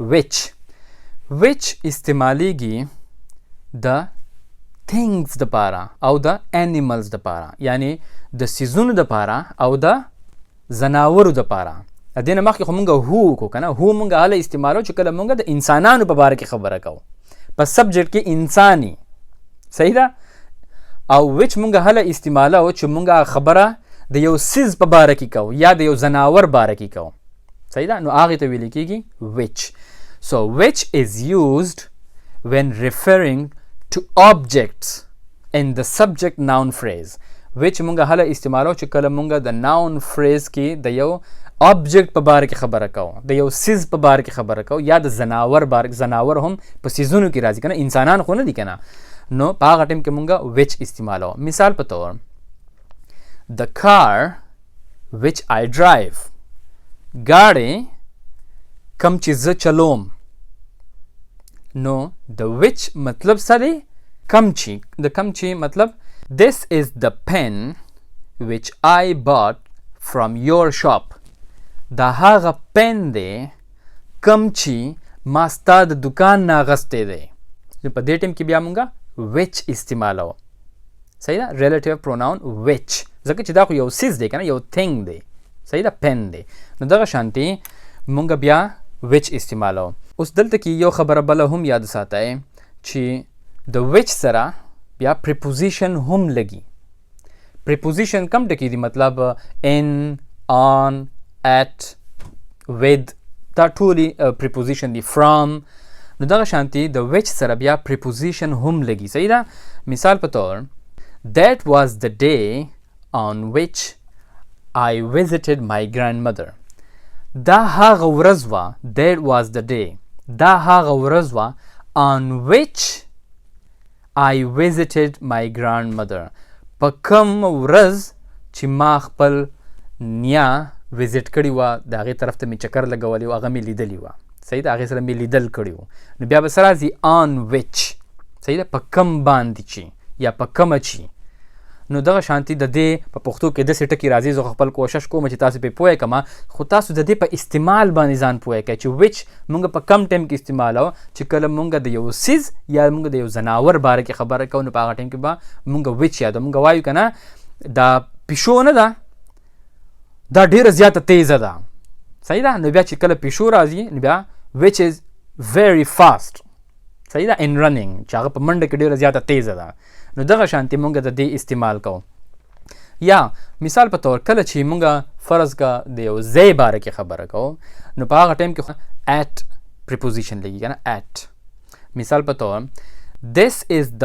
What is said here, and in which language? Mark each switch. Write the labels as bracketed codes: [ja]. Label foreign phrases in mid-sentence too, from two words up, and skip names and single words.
[ps] وچ استعمالیږي د تھینګز دپاره او د انیملز دپاره یعنی د څیزونو دپاره او د زناورو دپاره د دې نه مخکې خو مونږ هو وکړو که نه هو مونږ هله استعمالو چې کله مونږ د انسانانو په باره کې خبره کوو په سبجیکټ کې انساني صحیح ده او وچ مونږ هله استعمالو چې مونږ خبره د یو څیز په باره کې کوو یا د یو زناور باره کې کوو صحیح ده نو هغې ته ویل کېږي [en] وچ so which is used when referring to objects in the subject noun phrase which [ps] مونږ هله استعمالو چې کله مونږ د [en] noun phrase [ps] کې د یو object په باره کې خبره کوو د یو سیز په باره کې خبره کوو یا د زناور زناور هم په سیزونو کې راځي که نه انسانان خو نه دي که نه نو په هغه ټایم کې مونږ which استعمالو مثال په طور [en] the car which I drive [ps] ګاډی کم چې زه چلوم نو د which مطلب څه دی کم چې د کم چې مطلب [en] this is the pen which I bought from your shop [ps] دا هغه پن دی کم چې ما ستا د دکان نه اغستی دی نو په دې ټیم کې بیا مونږه which استعمالو صحیح ده [en] relative pronoun [ps] which ځکه چې دا خو یو څیز دی که نه یو تھینګ دی صحیح ده پن دی نو دغه شانتې مونږ بیا which استعمالو اوس دلته کې یو خبره بله هم یاد ساتئ چې د which سره بیا preposition هم لګي preposition کم ټکي دي مطلب [en] in on at with [ps] دا ټولې preposition دي from نو دغه شانتې د which سره بیا preposition هم لګي صحیح ده مثال په طور [en] that was the day on which I visited my grandmother [ps] دا هغه ورځ وه [en] that was the day [ps] دا هغه ورځ وه [en] on which I visited my grandmother [ps] په کوم ورځ چې ما خپل نیا وزټ کړي وه د هغې طرف ته مې چکر لګولی و هغه مې لیدلي وه صحیح ده هغې سره مې لیدل کړي وو نو بیا به څه راځي [en] on which [ps] صحیح ده په کم باندې چې یا په کمه چې نو دغه شانتي د دې په پښتو کې داسې ټکي راځي زه خپل کوشش کوم چې تاسو پرې پوه کړم خو تاسو د دې په استعمال باندې ځان پوه کړئ چې which مونږ په کم ټایم کې استعمالو چې کله مونږ د یو څیز یا مونږ د یو زناور باره کې خبره کوو نو په هغه ټایم کې به مونږ which یادو مونږ وایو که نه دا پیشو نه ده دا ډیره زیاته تیزه ده صحیح ده نو بیا چې کله پیشو راځي نو بیا [en] which is very fast [ps] صحیح ده [en] in running [ps] چې هغه په منډه کې ډیره زیاته تیزه ده نو دغه شانتي مونږ د دې استعمال کوو یا مثال په طور کله چې مونږ فرض کا د یو ځای باره کې خبره کوو نو په هغه ټایم کې at preposition لګي که نه at مثال په طور [en] this is the